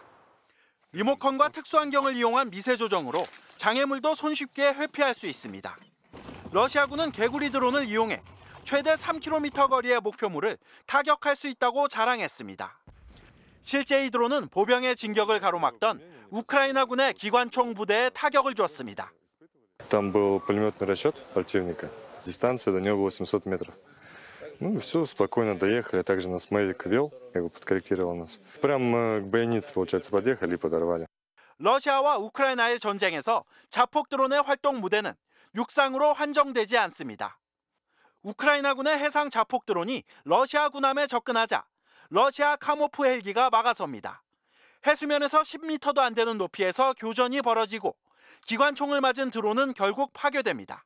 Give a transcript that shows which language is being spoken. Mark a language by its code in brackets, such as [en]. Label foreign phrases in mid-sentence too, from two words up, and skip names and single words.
[ko] 리모컨과 특수안경을 이용한 미세 조정으로 장애물도 손쉽게 회피할 수 있습니다. 러시아군은 개구리 드론을 이용해 최대 3km 거리의 목표물을 타격할 수 있다고 자랑했습니다. 실제 이 드론은 보병의 진격을 가로막던 우크라이나군의 기관총 부대에 타격을 줬습니다. [ru] Там был пулеметный расчет противника. Дистанция до него 800 метров. Ну, все, спокойно доехали. Также нас Мэвик вел, как бы подкорректировал нас. Прямо к бойнице, получается, подъехали и подорвали. [ko] 러시아와 우크라이나의 전쟁에서 자폭 드론의 활동 무대는 육상으로 한정되지 않습니다. 우크라이나군의 해상 자폭 드론이 러시아 군함에 접근하자 러시아 카모프 헬기가 막아섭니다. 해수면에서 10m도 안 되는 높이에서 교전이 벌어지고 기관총을 맞은 드론은 결국 파괴됩니다.